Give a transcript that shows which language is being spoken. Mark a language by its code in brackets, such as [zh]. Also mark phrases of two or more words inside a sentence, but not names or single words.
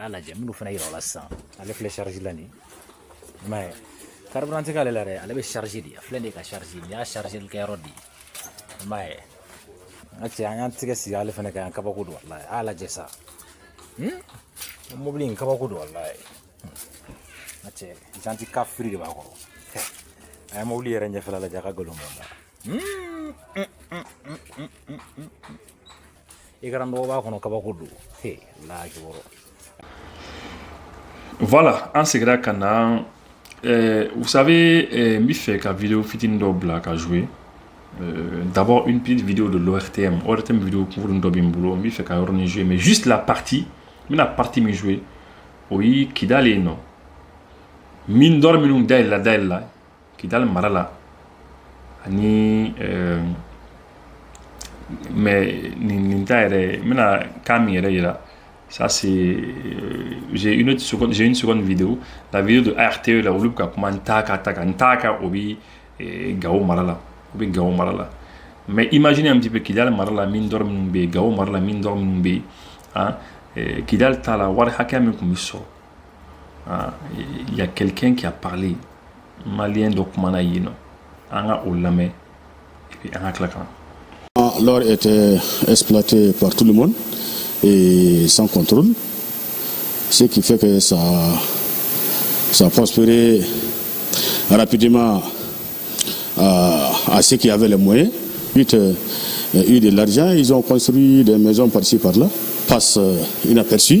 [bm] y'a lajɛ minnu fana yira o la sisan ale filɛ charge la nin i m'a ye carburant tɛ k'ale la dɛ ale bɛ charge de a filɛ nin ye ka charge nin y'a charge kɛyɔrɔ de ye i m'a ye n ka cɛ an y'an tɛgɛ sigi ale fana kan yan kabako don walayi a y'a lajɛ sa mobili in kabako don walayi n ka cɛ janti ka firi de b'a kɔrɔ a ye mobili yɛrɛ ɲɛfɛla lajɛ a ka nkalon bɔ n da i kana dɔgɔ b'a kɔnɔ kabako don laaki wɔrɔ. Voilà, en segira ka na [fr] vous savez [bm] n bɛ fɛ ka vidéo fitinin dɔ bila ka [fr] jouer d'abord une petite vidéo de l'ORTM [bm] vidéo kunkuruni dɔ bɛ n bolo n bɛ fɛ ka yɔrɔnin jouer [fr] mais juste la partie [bm] n bɛna partie min jouer o ye Kidali yen nɔ [fr] mine d'or [bm] minnu dayɛlɛ la Kidali mara la ani [fr] mais [bm] nin ta yɛrɛ n bɛna kan min yɛrɛ yira [fr] ça c'est j'ai une seconde vidéo la vidéo de ARTE là olu [bm] bɛ ka kuma Ntaka o bɛ Gao mara la [fr] ou bien [bm] Gao mara la [fr] mais imaginez un petit peu [bm] Kidali mara la [fr] mine d'or [bm] minnu bɛ yen Gao mara la [fr] mine d'or [bm] minnu bɛ yen Kidali ta la wari hakɛya min tun bɛ sɔrɔ [fr] il y a quelqu'un qui a parlé malien [bm] dɔ kumana yen nɔ an ka o lamɛn [fr] et puis [bm] an ka tila ka na. [fr] L'or était exploité par tout le monde et sans contrôle, ce qui fait que ça a prospéré rapidement à ceux qui avaient les moyens. Ensuite, il y a eu de l'argent, ils ont construit des maisons par-ci par-là, passe inaperçu.